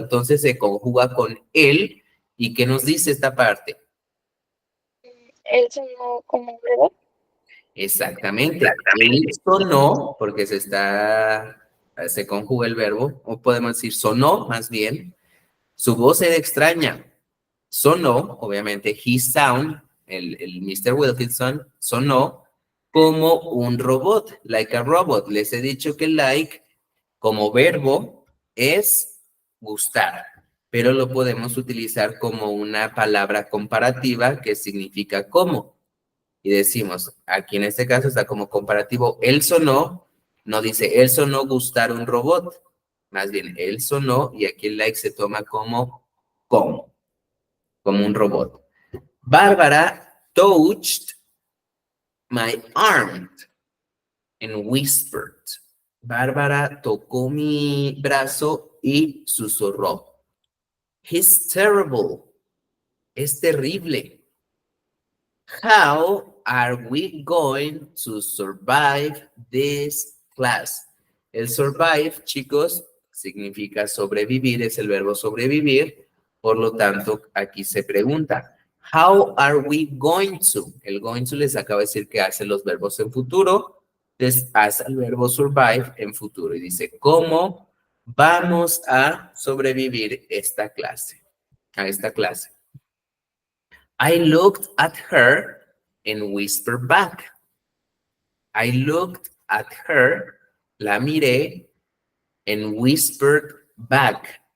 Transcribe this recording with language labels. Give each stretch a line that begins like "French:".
Spanish: Entonces se conjuga con él. ¿Y qué nos dice esta parte? Él sonó como un robot. Exactamente. Él sonó, porque se conjuga el verbo, o podemos decir sonó, más bien. Su voz era extraña. Sonó, obviamente,
English: his sound,
Spanish: el Mr. Wilkinson, sonó como un robot,
English: like a robot.
Spanish: Les he dicho que like, como verbo, es gustar, pero lo podemos utilizar como una palabra comparativa que significa como. Y decimos, aquí en este caso está como comparativo, él sonó, no dice, él sonó gustar un robot, más bien, él sonó, y aquí el like se toma como un robot.
English: Bárbara touched my arm and whispered.
Spanish: Bárbara tocó mi brazo y susurró.
English: He's terrible.
Spanish: Es terrible.
English: How are we going to survive this class?
Spanish: El survive, chicos, significa sobrevivir, es el verbo sobrevivir. Por lo tanto, aquí se pregunta,
English: how are we going to?
Spanish: El going to les acabo de decir que hace los verbos en futuro, les hace el verbo survive en futuro. Y dice, ¿cómo vamos a sobrevivir esta clase? A esta clase.
English: I looked at her and whispered back. I looked at her,
Spanish: la miré,
English: and whispered back.